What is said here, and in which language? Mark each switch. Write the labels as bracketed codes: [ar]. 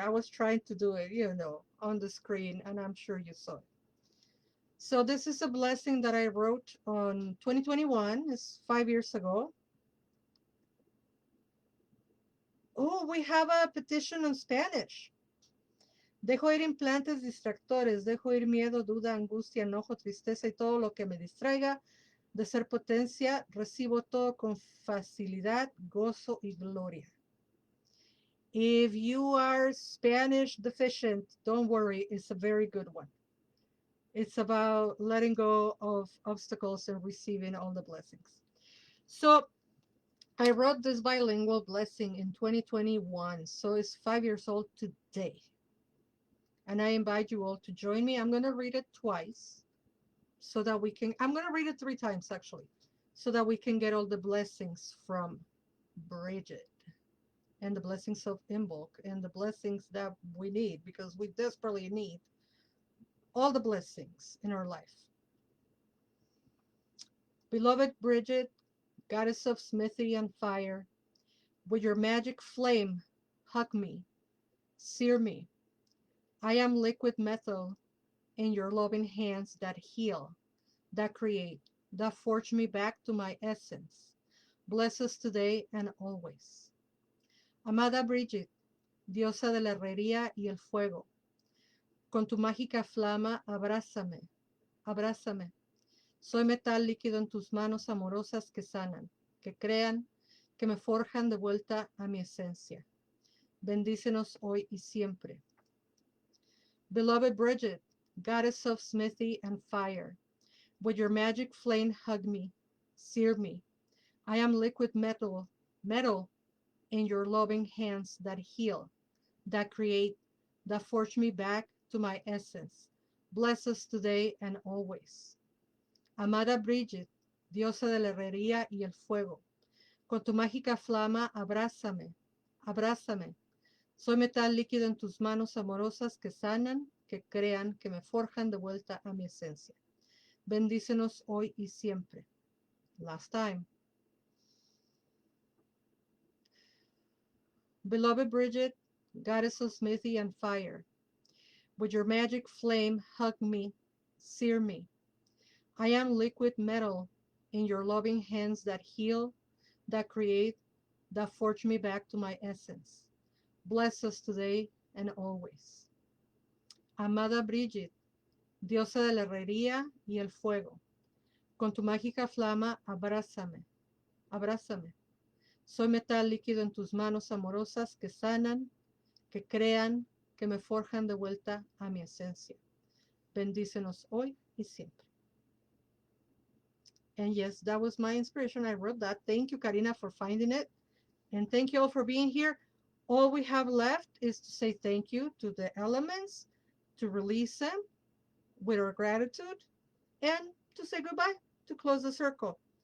[en] I was trying to do it, on the screen, and I'm sure you saw it. So this is a blessing that I wrote on 2021. It's 5 years ago. Oh, we have a petition in Spanish. [es] Dejo ir implantes distractores, dejo ir miedo, duda, angustia, enojo, tristeza y todo lo que me distraiga de ser potencia. Recibo todo con facilidad, gozo y gloria. [en] If you are Spanish deficient, don't worry, it's a very good one. It's about letting go of obstacles and receiving all the blessings. So I wrote this bilingual blessing in 2021, so it's 5 years old today. And I invite you all to join me. I'm going to read it twice so that we can, I'm going to read it 3 times actually, so that we can get all the blessings from Bridget and the blessings of Imbolc and the blessings that we need, because we desperately need all the blessings in our life. Beloved Bridget, goddess of smithy and fire, with your magic flame, hug me, sear me. I am liquid metal in your loving hands that heal, that create, that forge me back to my essence. Bless us today and always. [es] Amada Bridget, diosa de la herrería y el fuego, con tu mágica flama, abrázame, abrázame. Soy metal líquido en tus manos amorosas que sanan, que crean, que me forjan de vuelta a mi esencia. Bendícenos hoy y siempre. [en] Beloved Bridget, goddess of smithy and fire, with your magic flame hug me, sear me. I am liquid metal, metal in your loving hands that heal, that create, that forge me back to my essence. Bless us today and always. [es] Amada Bridget, diosa de la herrería y el fuego, con tu mágica flama, abrázame, abrázame. Soy metal líquido en tus manos amorosas que sanan, que crean, que me forjan de vuelta a mi esencia. Bendícenos hoy y siempre. [en] Last time. Beloved Bridget, goddess of smithy and fire, with your magic flame hug me, sear me. I am liquid metal in your loving hands that heal, that create, that forge me back to my essence. Bless us today and always. [es] Amada Bridget, diosa de la herrería y el fuego, Con tu mágica flama, abrázame, abrázame. Soy metal líquido en tus manos amorosas que sanan, que crean, que me forjan de vuelta a mi esencia. Bendícenos hoy y siempre. [en] And yes, that was my inspiration. I wrote that. Thank you, Karina, for finding it. And thank you all for being here. All we have left is to say thank you to the elements, to release them with our gratitude, and to say goodbye, to close the circle.